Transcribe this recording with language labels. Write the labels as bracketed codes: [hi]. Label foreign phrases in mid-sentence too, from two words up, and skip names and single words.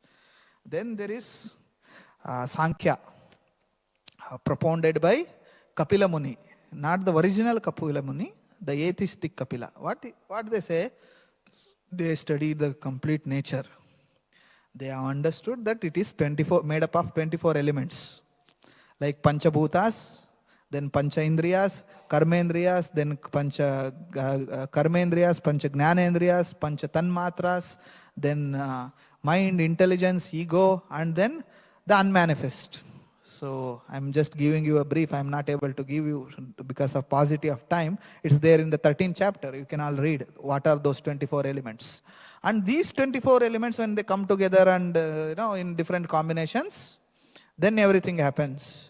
[en] Then there is Sankhya, propounded by Kapila Muni. Not the original Kapila Muni, the atheistic Kapila. What they say? They study the complete nature. They have understood that it is made up of 24 elements. [sa] Like Panchabhutas, then Pancha Indriyas, Karmendriyas, then Pancha Karmendriyas, Pancha Gnanendriyas, Pancha Tanmatras, [en] then mind, intelligence, ego, and then the unmanifest. So I'm just giving you a brief. I'm not able to give you because of paucity of time. It's there in the 13th chapter. You can all read what are those 24 elements. And these 24 elements, when they come together and in different combinations, then everything happens.